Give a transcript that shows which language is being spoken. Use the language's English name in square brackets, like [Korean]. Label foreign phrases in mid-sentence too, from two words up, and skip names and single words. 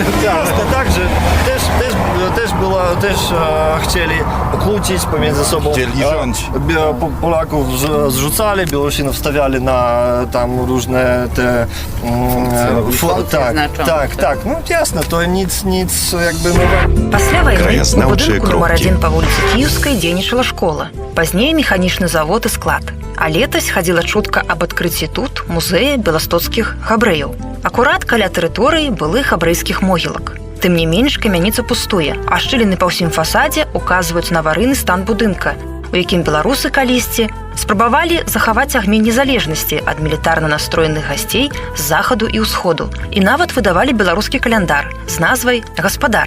[Polish] Jasne, także też chcieli kłócić pomiędzy sobą. Chcieli rządzić. Polaków zrzucali, Białorusinów stawiali na tam różne te... Tak, no jasne, to nic jakby... [Belarusian] Пасля вайны у Краязнаўчыя будынку нумар кропкі. 1 па вуліцы Кіеўскай дзейнічала школа. Пазней механічны завод і склад. А летась хадзіла чутка аб адкрыцці тут музея беластоцкіх габрэяў. Акурат каля тэрыторыі былых габрэйскіх могілак. Тым не менш, камяніца пустуе, а шчыліны па ўсім фасадзе указваюць на аварыйны стан будынка, у якім беларусы калісьці спрабавалі захаваць агню незалежнасці ад мілітарна настроеных гасцей з захаду і ўсходу і нават выдавалі беларускі каляндар з назвай «Гаспадар».